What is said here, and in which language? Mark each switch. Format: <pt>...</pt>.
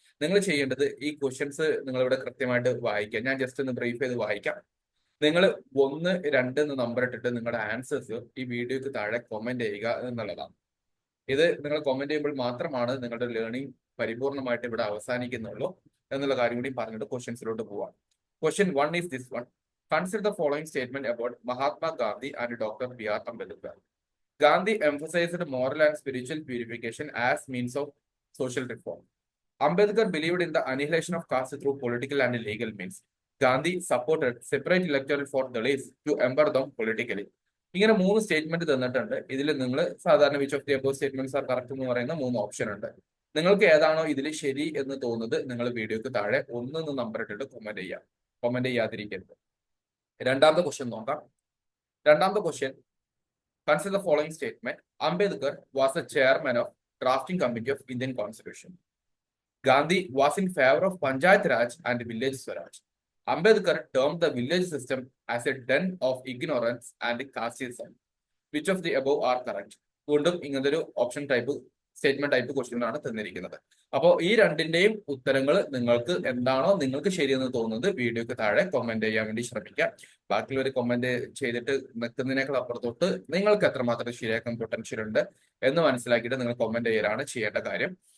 <ml>നിങ്ങൾ ചെയ്യേണ്ടത് ഈ ക്വസ്റ്റ്യൻസ് നിങ്ങൾ ഇവിടെ കൃത്യമായിട്ട് വായിക്കുക. ഞാൻ ജസ്റ്റ് ഒന്ന് ബ്രീഫ് ചെയ്ത് വായിക്കാം. നിങ്ങൾ 1, 2 എന്ന് നമ്പർ ഇട്ടിട്ട് നിങ്ങളുടെ ആൻസേഴ്സ് ഈ വീഡിയോക്ക് താഴെ കമന്റ് ചെയ്യുക എന്നുള്ളതാണ്. ഇത് നിങ്ങൾ കമന്റ് ചെയ്യുമ്പോൾ മാത്രമാണ് നിങ്ങളുടെ ലേണിംഗ് പരിപൂർണമായിട്ട് ഇവിടെ അവസാനിക്കുന്നുള്ളൂ എന്നുള്ള കാര്യം കൂടി പറഞ്ഞിട്ട് ക്വസ്റ്റ്യൻസിലോട്ട് പോവാം.</ml> <en>Question 1 is this one. Consider the following statement about Mahatma Gandhi and Dr. B.R. Ambedkar. Gandhi emphasized moral and spiritual purification as means of social reform. Ambedkar believed in the annihilation of caste through political and legal means. Gandhi supported separate electoral for Dalits to empower them politically.</en> <ml>ഇങ്ങനെ 3 statement തന്നിട്ടുണ്ട്. ഇതിൽ നിങ്ങൾ സാധാരണ</ml> <en>which of the above statements are correct</en> <ml>എന്ന് പറയുന്ന 3 option ഉണ്ട്. നിങ്ങൾക്ക് ഏതാണോ ഇതിൽ ശരി എന്ന് തോന്നുന്നത് നിങ്ങൾ വീഡിയോക്ക് താഴെ 1 എന്ന് നമ്പർ ഇട്ടിട്ട് കമന്റ് ചെയ്യാം. കമന്റ് ചെയ്യാതിരിക്കരുത്. രണ്ടാമത്തെ ക്വസ്റ്റ്യൻ നോക്കാം. രണ്ടാമത്തെ question,</ml> <en>Consider the following statement. Ambedkar was the chairman of drafting committee of Indian constitution. Gandhi was in favor of Panchayat Raj and village Swaraj. Ambedkar termed the village system as a den of ignorance and casteism. Which of the above are correct?</en> <ml>വീണ്ടും ഇങ്ങനത്തെ ഒരു option type statement type question ആണ് തന്നിരിക്കുന്നത്. അപ്പോൾ ഈ രണ്ടിന്റെയും ഉത്തരങ്ങൾ നിങ്ങൾക്ക് എന്താണോ നിങ്ങൾക്ക് ശരിയെന്ന് തോന്നുന്നത് വീഡിയോക്ക് താഴെ കമന്റ് ചെയ്യാൻ വേണ്ടി ശ്രമിക്കാം. ബാക്കിയുള്ളവർ കമന്റ് ചെയ്തിട്ട് നിൽക്കുന്നതിനേക്കാൾ അപ്പുറത്തോട്ട് നിങ്ങൾക്ക് എത്രമാത്രം ശരിയാക്കാൻ പൊട്ടൻഷ്യൽ ഉണ്ട് എന്ന് മനസ്സിലാക്കിയിട്ട് നിങ്ങൾ കമന്റ് ചെയ്യലാണ് ചെയ്യേണ്ട കാര്യം.</ml>